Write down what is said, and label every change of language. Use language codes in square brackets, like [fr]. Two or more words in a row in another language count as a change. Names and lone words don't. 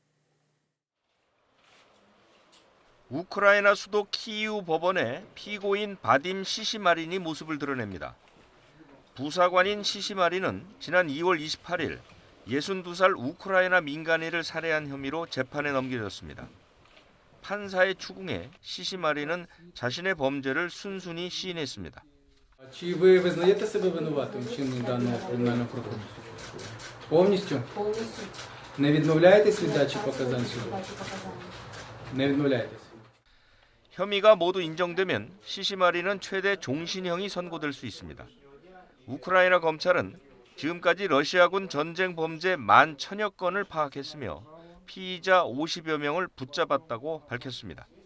[ko] 우크라이나 수도 키이우 법원에 피고인 바딤 시시마린이 모습을 드러냅니다. 부사관인 시시마린은 지난 2월 28일 62살 우크라이나 민간인을 살해한 혐의로 재판에 넘겨졌습니다. 판사의 추궁에 시시마린은 자신의 범죄를 순순히 시인했습니다. [uk] Чи ви визнаєте себе винуватим в вчиненні даного кримінального правопорушення? Повністю? Повністю. Не відмовляєтесь від дачі показань суду? Не відмовляєтесь. [ko] 혐의가 모두 인정되면 시시마린은 최대 종신형이 선고될 수 있습니다. 우크라이나 검찰은 지금까지 러시아군 전쟁 범죄 11,000여 건을 파악했으며 피의자 50여 명을 붙잡았다고 밝혔습니다.